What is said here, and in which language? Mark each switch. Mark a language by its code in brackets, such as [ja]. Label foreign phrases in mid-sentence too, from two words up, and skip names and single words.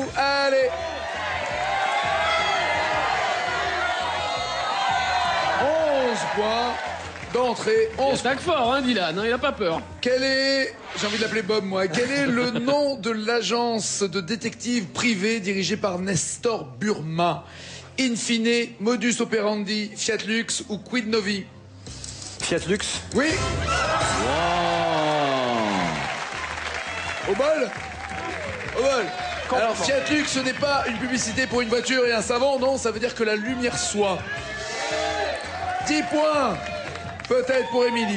[fr] Allez. 11 points d'entrée. Il attaque fort, hein, Dylan, hein, il a pas peur. Quel est, j'ai envie de l'appeler Bob, moi, quel est le nom de l'agence de détective privée dirigée par Nestor Burma? Infine, Modus Operandi, Fiat Lux ou Quid Novi? Fiat Lux. Oui. Au bol. Au bol. Alors Fiat Lux, ce n'est pas une publicité pour une voiture et un savon, non, ça veut dire que la lumière soit. 10 points, peut-être pour Émilie.